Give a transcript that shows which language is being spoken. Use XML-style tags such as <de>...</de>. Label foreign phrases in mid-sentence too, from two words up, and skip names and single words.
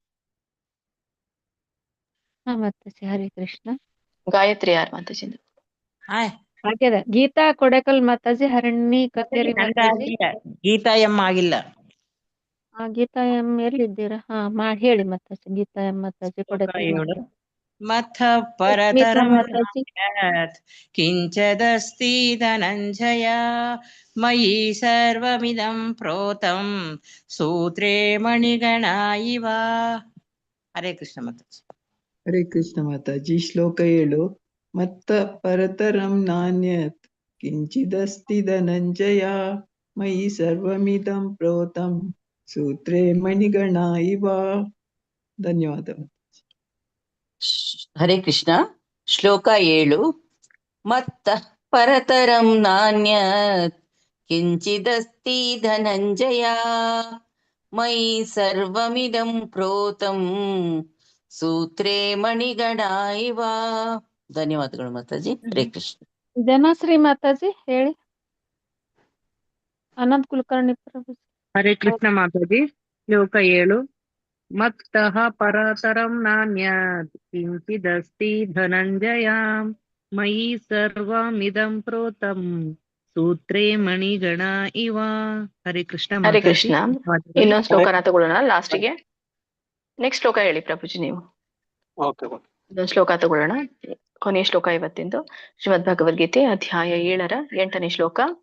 <kn>ಮಾತಾಜಿ ಹರೇ ಕೃಷ್ಣ. ಗಾಯತ್ರಿ ಯಾರು ಮಾತಾಜಿ? ಹಾಗೆದ ಗೀತಾ ಕೊಡೆಕಲ್ ಮಾತಾಜಿ, ಹರಣಿ ಕತ್ತೇರಿ ಮಾತಾಜಿ. ಗೀತಾ ಎಂ ಆಗಿಲ್ಲ. ಗೀತಾ ಎಂ ಎಲ್ಲಿದ್ದೀರಾ? ಹೇಳಿ ಮಾತಾಜಿ. ಗೀತಾ ಎಂ ಮಾತಾಜಿ ಕೊಡೆಕಲ್.</kn> <sa>ಮಥ ಪರತರಂ ಕಿಂಚದಸ್ತಿ ಧನಂಜಯ ಮಯಿ ಸರ್ವಮಿದಂ ಪ್ರೋತಂ ಸೂತ್ರೇ ಮಣಿಗಣ ಇವ.</sa> <kn>ಹರೇ ಕೃಷ್ಣ ಮಾತಾಜಿ. ಹರೇ ಕೃಷ್ಣ ಮಾತಾಜಿ. ಶ್ಲೋಕ 7.</kn> <sa>ಮತ್ತ ಪರತರಂ ನಾನ್ಯತ್ ಕಿಂಚಿದಸ್ತಿ ಧನಂಜಯ ಮಯಿ ಸರ್ವಮಿದಂ ಪ್ರೋತಂ ಸೂತ್ರೇ ಮಣಿಗಣ ಇವ.</sa> <kn>ಧನ್ಯವಾದ. ಹರೇ ಕೃಷ್ಣ. ಶ್ಲೋಕ 7.</kn> <sa>ಮತ್ತ ಪರತರಂ ನಾನ್ಯತ್ ಕಿಂಚಿದಸ್ತಿ ಧನಂಜಯ ಮಯಿ ಸರ್ವಮಿದಂ ಪ್ರೋತಂ ಸೂತ್ರೇ ಮಣಿಗಣ ಇವ.</sa> <kn>ಧನ್ಯವಾದಗಳು ಮಾತಾಜಿ. ಹರೇ ಕೃಷ್ಣ. ಜನಶ್ರೀ ಮಾತಾಜಿ ಹೇಳಿ. ಅನಂತ್ ಕುಲಕರ್ಣಿ ಪ್ರಭು. ಹರೇ ಕೃಷ್ಣ ಮಾತಾಜಿ. ಶ್ಲೋಕ 7.</kn> <sa>ಮತ್ತಃ ಪರತರಂ ನಾನ್ಯತ್ ಕಿಂಚಿದಸ್ತಿ ಧನಂಜಯ ಮಯಿ ಸರ್ವಮಿದಂ ಪ್ರೋತಂ ಸೂತ್ರೇ ಮಣಿಗಣ ಇವ.</sa> <kn>ಹರೇ ಕೃಷ್ಣ. ಹರೇ ಕೃಷ್ಣ. ಇನ್ನೊಂದು ಶ್ಲೋಕನ ತಗೊಳ್ಳೋಣ ಲಾಸ್ಟಿಗೆ. ನೆಕ್ಸ್ಟ್ ಶ್ಲೋಕ ಹೇಳಿ ಪ್ರಭುಜಿ ನೀವು. ಇನ್ನೊಂದು ಶ್ಲೋಕ ತಗೊಳ್ಳೋಣ, ಕೊನೆಯ ಶ್ಲೋಕ ಇವತ್ತಿಂದು. ಶ್ರೀಮದ್ ಭಗವದ್ಗೀತೆ ಅಧ್ಯಾಯ 7ರ 8ನೇ ಶ್ಲೋಕ.</kn>